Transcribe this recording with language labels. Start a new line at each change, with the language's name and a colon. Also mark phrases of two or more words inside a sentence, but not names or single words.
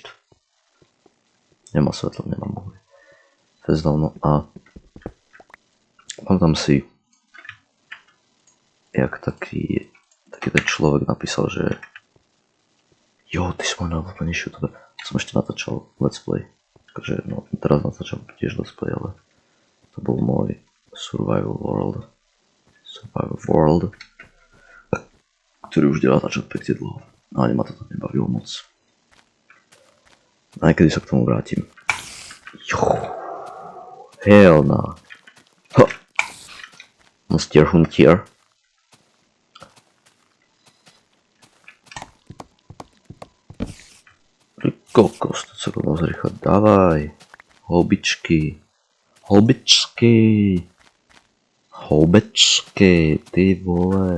Slovak: Nemám svetlo, nemám uhlie. Fest dávno a pamätám si, jak taký ten človek napísal, že jo, ty si môj najobľúbenejší youtuber. Som ešte natáčal
English: let's play.
Slovak: Takže no, teraz natáčam tiež
English: let's play,
Slovak: ale to bol môj Survival World, ktorý už ide natáčať pekne dlho. Ale ma to nebavilo moc. A niekedy sa k tomu vrátim.
English: Hell no. Monster Hunter.
Slovak: Kokos, to sa moc rýchlo. Dávaj. Hobečky, ty vole.